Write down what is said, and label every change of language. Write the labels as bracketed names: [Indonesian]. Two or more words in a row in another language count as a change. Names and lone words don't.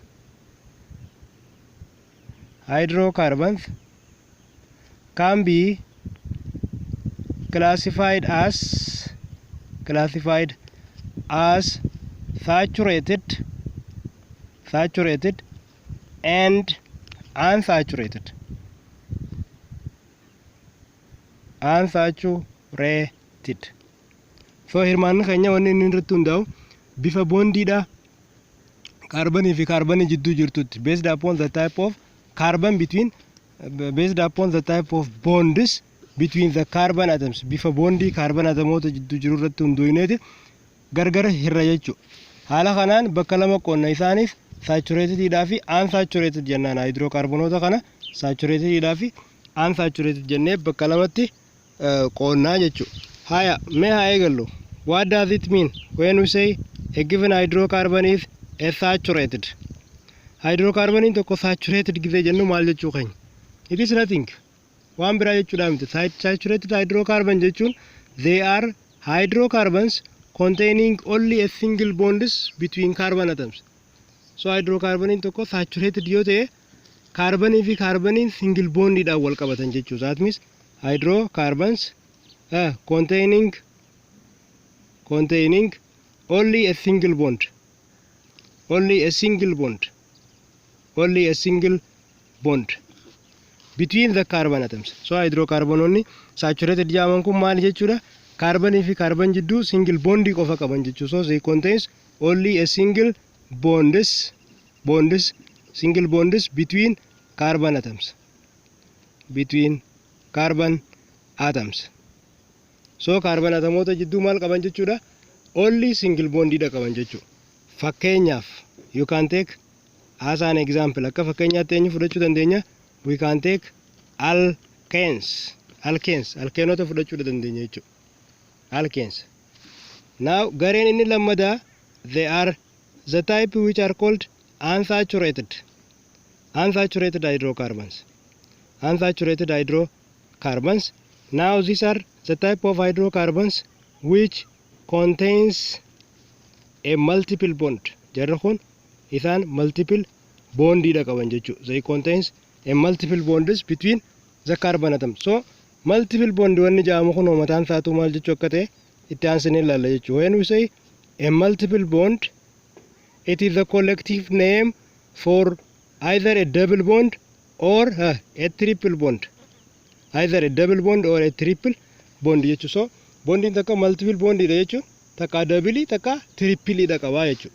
[English] can be classified as saturated and unsaturated. Unsaturated. [Oromo] So hirmaanni keenya wanni inni irratti hundaa'u bifa boondiidha carbon fi carbon jidduu jirtutti [English] based upon the type of carbon between based upon the type of bonds between the carbon atoms [Oromo] bifa bondii carbon atomoota jidduu jiru irratti hundaa'uuneeti gargar hirra jechuudha. Haala kanaan bakka lama qoonna isaanis saturated dhaa fi unsaturated jennaan hydrocarbonota kana saturated dhaa fi unsaturated jennee bakka lamatti qoonnaa jechuudha. Haya mee haa eegallu. [English] What does it mean when we say a given hydrocarbon is a saturated? [Oromo] Hydrocarbon tokko saturated gisee jennu maal jechuu keenya? [English] It is nothing. [Oromo] Waan biraa jechuudha miti. [English] Saturated hydrocarbon jechuun they are hydrocarbons containing only a single bonds between carbon atoms. [Oromo] So hydrocarbon tokko saturated yoo ta'e carbon fi carbon [English] single bond [Oromo] dhaan wal qabatan jechuudha. [English] That means hydrocarbons containing only a single bond. Only a single bond between the carbon atoms. [Oromo] So [English] hydrocarbon saturated [Oromo] jaaman kun maal jechuudha? Carbon fi carbon jidduu [English] single bond [Oromo] qofa qaban jechuudha. [English] So they contains only a single bonds between carbon atoms. [Oromo] So carbon atomoota jidduu maal qaban jechuudha? [English] Only single bond [Oromo] dha qaban jechuudha. Fakkeenyaaf [English] you can take as an example [Oromo] akka fakkeenyaatti eenyu fudhachuu dandeenya? [English] We can take alkanes [Oromo] alkeenota fudhachuu dandeenya jechuudha. [English] Alkanes. Now [Oromo] gareen inni lammadaa [English] they are the type which are called unsaturated hydrocarbons. Now these are the type of hydrocarbons which contains a multiple bond. [Oromo] Jarri kun isaan [English] multiple bond [Oromo] dha qaban jechuudha. [English] They contains a multiple bonds between the carbon atoms. [Oromo] So [English] multiple bond [Oromo] wanni jaamu kun mataan isaatu maal jechuu akka ta'e itti aansinee ilaalla jechuudha. [English] When we say a multiple bond, it is a collective name for either a double bond or a triple bond. Either a double bond or a triple bond jechuudha. [Oromo] So bonding takka [English] multiple bond [Oromo] dha jechuudha. Takka double takka triple dha qaba jechuudha.